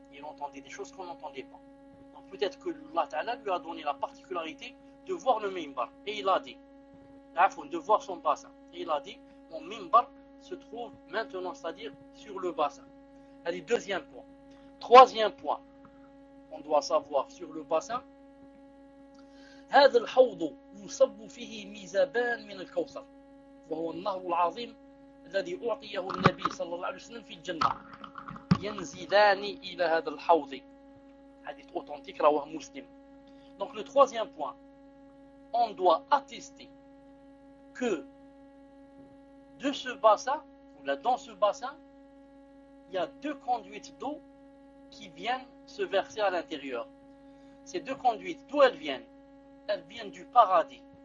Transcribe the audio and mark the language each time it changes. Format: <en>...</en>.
<fr>Il entendait des choses qu'on n'entendait pas. Donc peut-être que Allah ta'ala lui a donné la particularité de voir le minbar. Et il a dit, de voir son bassin. Et il a dit, mon minbar se trouve maintenant, c'est-à-dire sur le bassin. Allez, deuxième point. Troisième point, on doit savoir sur le bassin.</fr> <ar>هذا الحوض يصب فيه ميزابان من الكوثر وهو النهر العظيم الذي أعطيه النبي صلى الله عليه وسلم في الجنة ينزلان إلى هذا الحوض حديث أوتنتيك رواه مسلم.</ar> <fr>Donc le troisième point, on doit attester que de ce bassin ou là dans ce bassin il y a deux conduites d'eau qui viennent se verser à l'intérieur. Ces deux conduites, d'où elles viennent? Elles viennent du paradis.</fr>